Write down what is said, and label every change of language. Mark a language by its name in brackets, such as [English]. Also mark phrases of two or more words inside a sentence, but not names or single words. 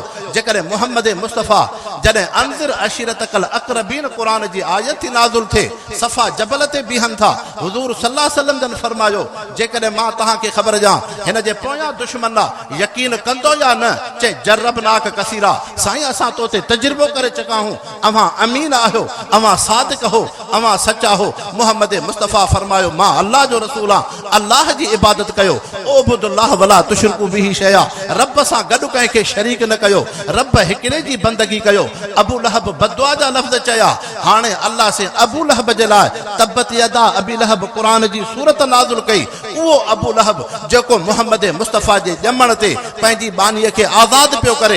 [Sindhi] जेकॾहिं मोहम्मद मुस्तफ़ा जॾहिं [Arabic] أنذر عشيرتك الأقربين [Sindhi] क़ुरान जी आयत थी नाज़िल थिए, सफ़ा जबल ते बीहनि था, हुज़ूर [Arabic] صلى الله عليه وسلم [Sindhi] जन फरमायो जेकॾहिं मां तव्हांखे ख़बर ॾियां हिन जे पोयां दुश्मन आहे, यकीन कंदो या न? चए [Arabic] جربناك كثيرا, [Sindhi] साईं असां तो ते तजुर्बो करे चुका आहियूं, अव्हां अमीन आहियो, अव्हां सादिक हो, अव्हां सचा हो। मोहम्मद मुस्तफ़ा फरमायो मां अल्लाह जो रसूल आहियां, अल्लाह जी इबादत कयो। [Arabic] اعبدوا الله ولا تشركوا به شيئا, [Sindhi] रब सां गॾु कंहिंखे शरीक न कयो, रब हिकिड़े जी बंदगी कयो। अबू लहब बदुआ जा लफ़्ज़ चया। हाणे अल्लाह से अबू लहब जे लाइ [Arabic] تبت يدا أبي لهب [Sindhi] क़ुरान जी सूरत नाज़िल कई। उहो अबू लहब जेको मुहम्मद मुस्तफ़ा जे ॼमण ते पंहिंजी बानीअ खे आज़ाद पियो करे।